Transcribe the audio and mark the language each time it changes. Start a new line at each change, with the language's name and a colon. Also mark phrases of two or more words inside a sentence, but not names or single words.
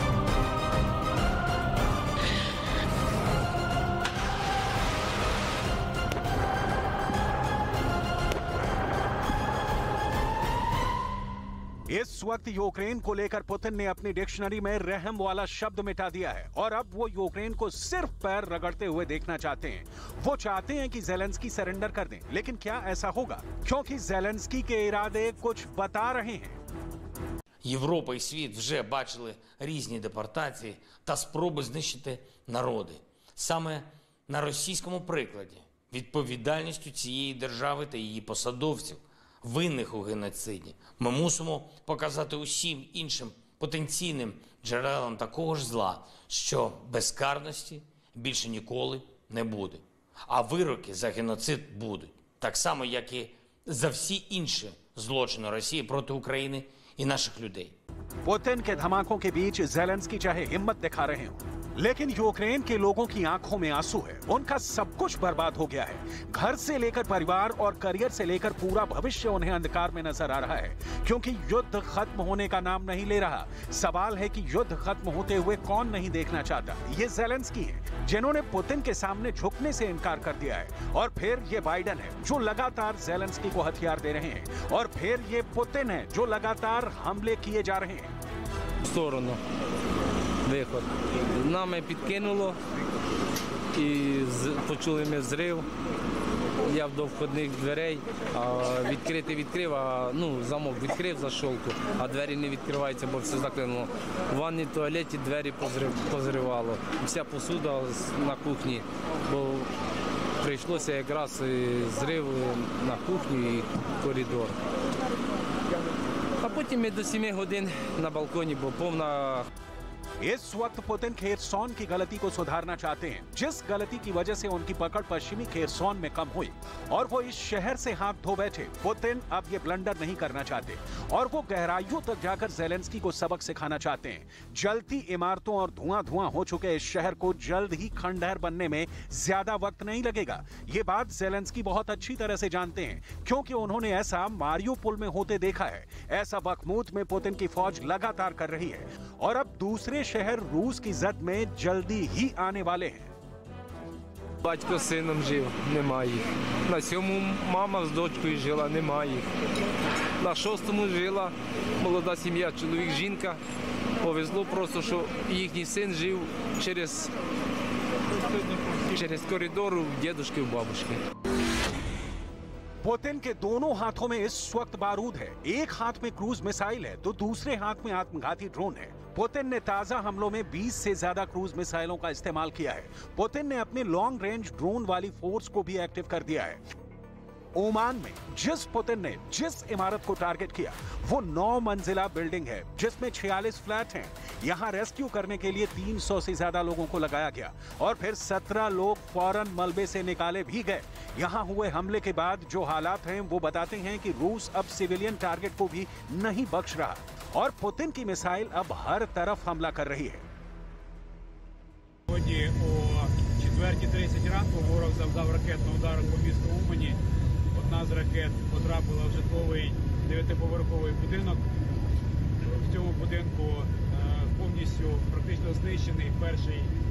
Hindi: इस वक्त यूक्रेन को लेकर पुतिन ने अपनी डिक्शनरी में रहम वाला शब्द मिटा दिया है और अब वो यूक्रेन को सिर्फ पैर रगड़ते हुए देखना चाहते हैं। वो चाहते हैं कि ज़ेलेंस्की सरेंडर कर दें, लेकिन क्या ऐसा होगा? क्योंकि ज़ेलेंस्की के इरादे कुछ बता रहे हैं।
Ukrainian: Європа і світ вже бачили різні депортації та спроби знищити народи. Саме на російському прикладі відповідальністю цієї держави та її посадовців, винних у геноциді, ми мусимо показати усім іншим потенційним джерелам такого ж зла, що безкарності більше ніколи не буде. А вироки за геноцид будуть. Так само, як і за всі інші злочини Росії проти України и наших людей.
Hindi: पुतिन के धमाकों के बीच ज़ेलेंस्की चाहे हिम्मत दिखा रहे हो, लेकिन यूक्रेन के लोगों की आंखों में आंसू है। उनका सब कुछ बर्बाद हो गया है। घर से लेकर परिवार और करियर से लेकर पूरा भविष्य उन्हें अंधकार में नजर आ रहा है, क्योंकि युद्ध खत्म होने का नाम नहीं ले रहा। सवाल है कि युद्ध खत्म होते हुए कौन नहीं देखना चाहता। ये ज़ेलेंस्की है जिन्होंने पुतिन के सामने झुकने से इनकार कर दिया है, और फिर ये बाइडेन है जो लगातार ज़ेलेंस्की को हथियार दे रहे हैं, और फिर ये पुतिन है जो लगातार हमले किए जा रहे हैं।
Ukrainian: Сторону виход. Нами підкинуло і почули ми взрив. Я до входних дверей, відкрити відкрив, замок відкрив защолку, а двері не відкриваються, бо все заклинуло. В ванній туалеті двері позривало. Вся посуда на кухні, бо прийшлося якраз зрив на кухню і коридор. А потім ми до 7 годин на балконі, бо повна...
Hindi: इस वक्त पुतिन खेरसौन की गलती को सुधारना चाहते हैं, जिस गलती की वजह से उनकी पकड़ पश्चिमी खेरसौन में कम हुई और वो इस शहर से हाथ धो बैठे। पुतिन अब ये ब्लंडर नहीं करना चाहते और वो गहराइयों तक जाकर ज़ेलेंस्की को सबक सिखाना चाहते हैं। जलती इमारतों और धुआं हो चुके इस शहर को जल्द ही खंडहर बनने में ज्यादा वक्त नहीं लगेगा। ये बात ज़ेलेंस्की बहुत अच्छी तरह से जानते हैं, क्योंकि उन्होंने ऐसा मारियोपोल में होते देखा है। ऐसा बखमूत में पुतिन की फौज लगातार कर रही है और अब दूसरे शहर रूस की जद में जल्दी ही आने वाले हैं।
Ukrainian: Батько з сином жив, немає їх. На 7-му мама з дочкою жила, немає їх. На 6-му жила молода сім'я, чоловік, жінка. Повезло просто, що їхній син жив через коридор у дідушки, у бабушки.
Hindi: पुतिन के दोनों हाथों में इस वक्त बारूद है। एक हाथ में क्रूज मिसाइल है तो दूसरे हाथ में आत्मघाती ड्रोन है। पुतिन ने ताजा हमलों में 20 से ज्यादा क्रूज मिसाइलों का इस्तेमाल किया है। पुतिन ने अपने
English: long range
Hindi: ड्रोन वाली फोर्स को भी एक्टिव कर दिया है। ओमान में पुतिन ने जिस इमारत को टारगेट किया वो 9 मंजिला बिल्डिंग है, जिसमें 46 फ्लैट हैं। यहाँ रेस्क्यू करने के लिए 300 से ज्यादा लोगों को लगाया गया और फिर 17 लोग फौरन मलबे से निकाले भी गए। यहाँ हुए हमले के बाद जो हालात हैं वो बताते हैं कि रूस अब
English: civilian target
Hindi: को भी नहीं बख्श रहा और पुतिन की मिसाइल अब हर तरफ हमला कर रही है।
Ukrainian: Сьогодні о 4:30 ранку ворог завдав ракетного удару по місту Умані. Одна з ракет потрапила в житловий 9-поверховий будинок. В цьому будинку повністю практично знищений перший під'їзд.